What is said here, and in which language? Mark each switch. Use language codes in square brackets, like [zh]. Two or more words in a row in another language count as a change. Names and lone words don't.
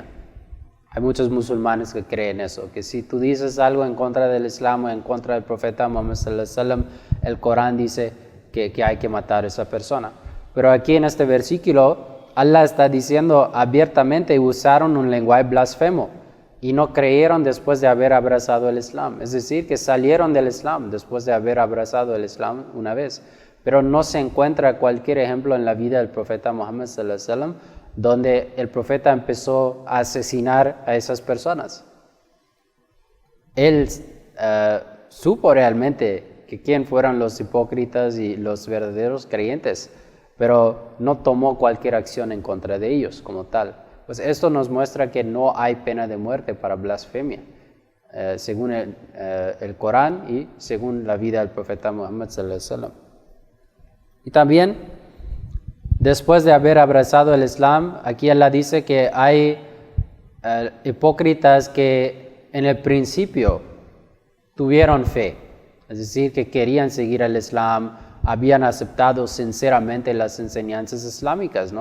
[es] Hay muchos musulmanes que creen eso, que si tú dices algo en contra del Islam o en contra del profeta Muhammad [ar] صلى الله عليه وسلم, [es] el Corán dice que hay que matar a esa persona. Pero aquí en este versículo, Allah está diciendo abiertamente, usaron un lenguaje blasfemo y no creyeron después de haber abrazado el Islam. Es decir, que salieron del Islam después de haber abrazado el Islam una vez. Pero no se encuentra cualquier ejemplo en la vida del profeta Muhammad [ar] صلى الله عليه وسلم [es] donde el profeta empezó a asesinar a esas personas. Él supo realmente que quién fueron los hipócritas y los verdaderos creyentes, pero no tomó cualquier acción en contra de ellos como tal. Pues esto nos muestra que no hay pena de muerte para blasfemia, según el Corán y según la vida del profeta Muhammad [ar] صلى الله عليه وسلم. [es] Y también, después de haber abrazado el Islam, aquí Allah dice que hay hipócritas que en el principio tuvieron fe, es decir, que querían seguir el Islam, habían aceptado sinceramente las enseñanzas islámicas, ¿no?